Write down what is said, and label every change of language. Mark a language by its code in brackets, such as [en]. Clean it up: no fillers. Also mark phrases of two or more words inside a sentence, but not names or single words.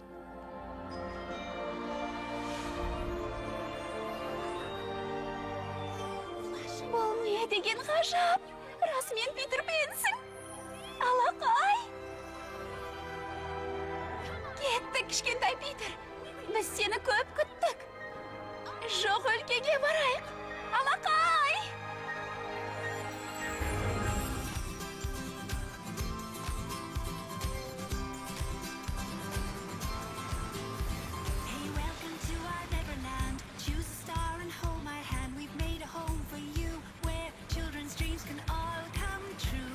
[kk] Бұл не деген ғажап? Расымен Питер Пенсің. Алақай. Кеттік, кішкентай Питер. Біз сені көп күттік. Жоқ, өлкеге барайық. Алақай! [en] Hey, welcome to our Neverland. Choose a star and hold my hand. We've made a home for you where children's dreams can all come true.